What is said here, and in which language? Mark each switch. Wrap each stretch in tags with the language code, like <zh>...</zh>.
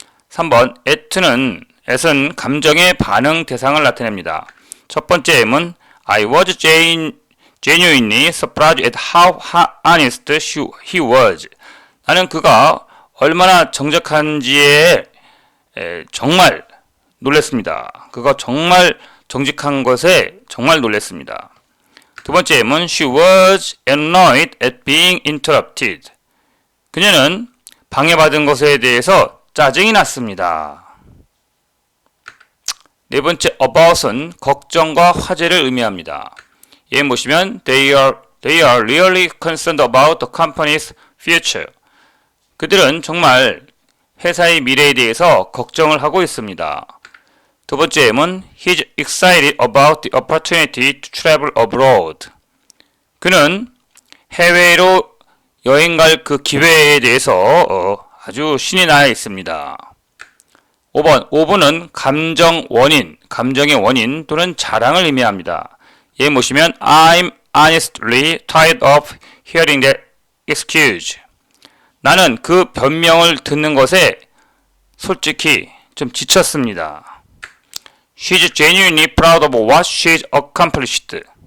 <ko>3번 at는 감정의 반응 대상을 나타냅니다. 첫 번째 M은</ko> <en>I was genuinely surprised at how honest he was.</en> <ko>나는 그가 얼마나 정직한지에 정말 놀랐습니다. 그가 정말 정직한 것에 정말 놀랐습니다. 두 번째 M은</ko> <en>She was annoyed at being interrupted.</en> <ko>그녀는 방해받은 것에 대해서 짜증이 났습니다. 네 번째 about은 걱정과 화제를 의미합니다. 예문 보시면</ko> <en>they are really concerned about the company's future.</en> <ko>그들은 정말 회사의 미래에 대해서 걱정을 하고 있습니다. 두 번째 M은</ko> <en>he's excited about the opportunity to travel abroad.</en> <ko>그는 해외로 여행 갈 그 기회에 대해서 아주 신이 나 있습니다. 5번, 5번은 감정의 원인 또는 자랑을 의미합니다. 예 보시면</ko> <en>I'm honestly tired of hearing that excuse.</en> <ko>나는 그 변명을 듣는 것에 솔직히 좀 지쳤습니다.</ko> <en>She's genuinely proud of what she's accomplished.</en>